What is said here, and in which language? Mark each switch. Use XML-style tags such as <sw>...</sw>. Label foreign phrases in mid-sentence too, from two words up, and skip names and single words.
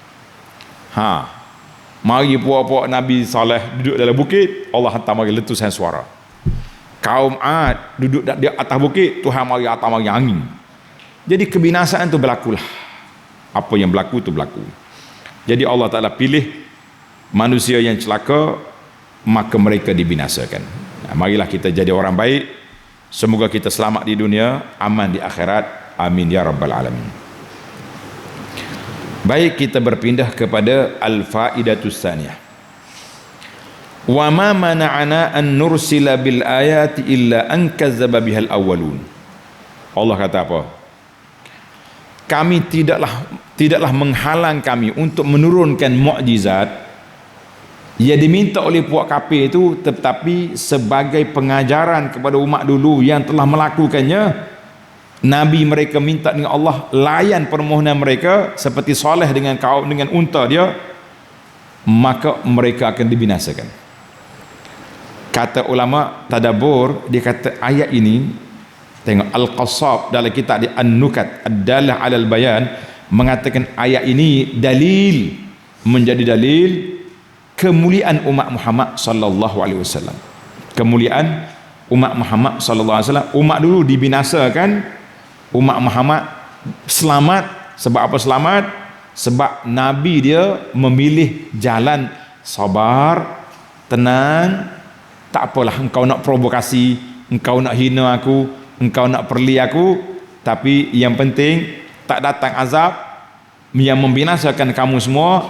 <ms>Mari puak-puak Nabi Saleh duduk dalam bukit, Allah hantar mari letusan suara. Kaum Ad duduk di atas bukit, Tuhan mari hantar mari angin. Jadi kebinasaan tu berlakulah. Apa yang berlaku tu berlaku. Jadi Allah Ta'ala pilih manusia yang celaka, maka mereka dibinasakan. Marilah kita jadi orang baik. Semoga kita selamat di dunia, aman di akhirat.</ms> <ar>آمين يا رب العالمين.</ar> <ms>Baik, kita berpindah kepada</ms> <ar>الفائدة الثانية. وما منعنا أن نرسل بالآيات إلا أن كذب بها الأولون.</ar> <ms>Allah kata apa? Kami tidaklah menghalang kami untuk menurunkan mukjizat yang diminta oleh puak kafir itu, tetapi sebagai pengajaran kepada umat dulu yang telah melakukannya. Nabi mereka minta dengan Allah, layan permohonan mereka seperti Saleh dengan kaum dengan unta dia, maka mereka akan dibinasakan. Kata ulama tadabbur, dia kata ayat ini, tengok Al-Qassab dalam kitab di An-Nukat Ad-Dalah 'alal Bayan, mengatakan ayat ini dalil, menjadi dalil kemuliaan umat Muhammad</ms> <ar>sallallahu alaihi wasallam.</ar> <ms>Kemuliaan umat Muhammad</ms> <ar>sallallahu alaihi wasallam.</ar> <ms>Umat dulu dibinasakan, umat Muhammad selamat. Sebab apa selamat? Sebab Nabi dia memilih jalan sabar, tenang, tak apalah engkau nak provokasi, engkau nak hina aku, engkau nak perli aku, tapi yang penting tak datang azab yang membinasakan kamu semua.</ms>